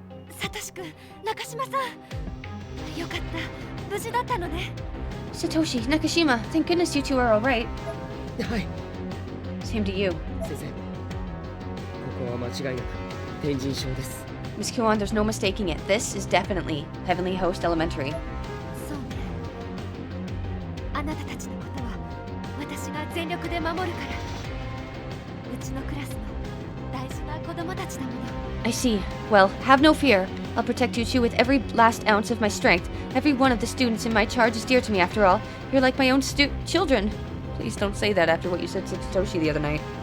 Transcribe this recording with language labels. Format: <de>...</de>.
<ja>サトシ君、中島さん。よかった。無事だったのね。</ja> <en>Satoshi, Nakashima, thank goodness you two are alright.</en> <ja>はい。</ja> <en>Same to you.</en> <ja>先生。ここは間違いなく天神症です。</ja> <en>Miss Kuon, there's no mistaking it. This is definitely Heavenly Host Elementary.</en> <ja>そうね。あなたたちのことは私が全力で守るから。うちのクラスの大事な子供たちだもの。</ja> <en>I see. Well, have no fear. I'll protect you two with every last ounce of my strength. Every one of the students in my charge is dear to me after all. You're like my own children. Please don't say that after what you said to Satoshi the other night.</en>